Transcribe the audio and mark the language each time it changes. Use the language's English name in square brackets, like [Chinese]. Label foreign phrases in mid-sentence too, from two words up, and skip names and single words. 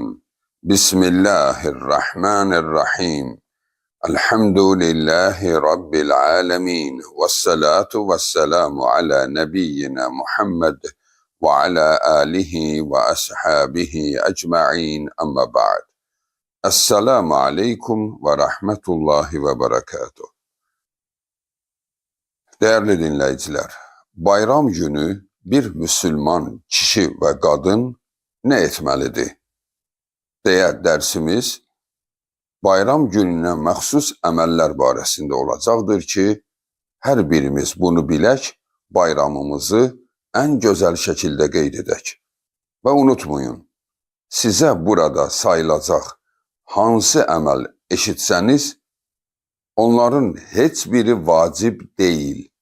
[Arabic] بسم الله الرحمن الرحيم. الحمد لله رب العالمين والصلاة والسلام على نبينا محمد وعلى آله وأصحابه أجمعين أما بعد. السلام عليكم ورحمة الله وبركاته. [Turkish] Değerli dinleyiciler, bayram günü bir Müslüman kişi ve kadın ne etmelidir? [Azerbaijani] Deyə dersimiz bayram gününe məxsus əməllər barəsində olacaqdır ki, hər birimiz bunu bilək, bayramımızı ən gözəl şəkildə qeyd edək. Və unutmayın, sizə burada sayılacaq hansı əməl eşitsəniz, onların heç biri vacib deyil.